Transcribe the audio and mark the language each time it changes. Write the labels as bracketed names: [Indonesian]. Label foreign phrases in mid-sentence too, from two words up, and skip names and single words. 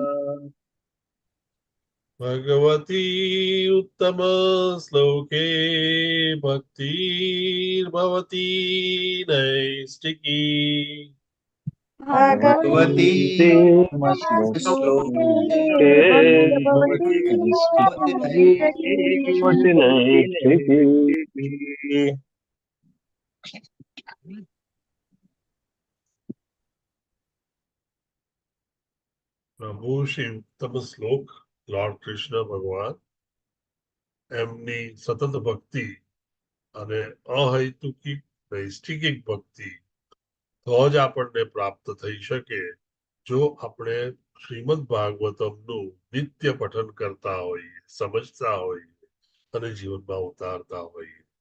[Sanskrit] भगवती उत्तम श्लोके भक्तिर्भवती नैष्टिकी भगवती श्लोके श्लोके भवति भगवति नैष्ठिकी [Gujarati] પ્રભુ શ્રી ઉત્તમ શ્લોક લોર્ડ કૃષ્ણ ભગવાન એમની સતત ભક્તિ અને અહૈતુકિક નૈષ્ઠિક ભક્તિ તો જ આપણને પ્રાપ્ત થઈ શકે જો આપણે શ્રીમદ ભાગવતમનું નિત્ય પઠન કરતા હોઈએ, સમજતા હોઈએ અને જીવનમાં ઉતારતા હોઈએ.